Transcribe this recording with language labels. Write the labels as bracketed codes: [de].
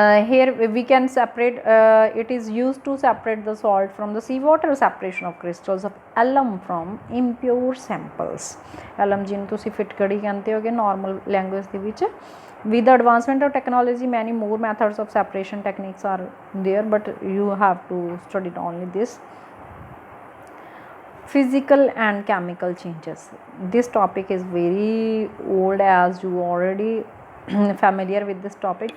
[en] Here we can separate, it is used to separate the salt from the seawater. Separation of crystals of alum from impure samples. [pa] alum ਜਿਹਨੂੰ ਤੁਸੀਂ ਫਿਟਕੜੀ ਕਹਿੰਦੇ ਹੋਗੇ [en] normal language [pa] ਦੇ ਵਿੱਚ. [en] With the advancement of technology, many more methods of separation techniques are there, but you have to study only this. Physical and chemical changes. This topic is very old, as you already familiar with this topic.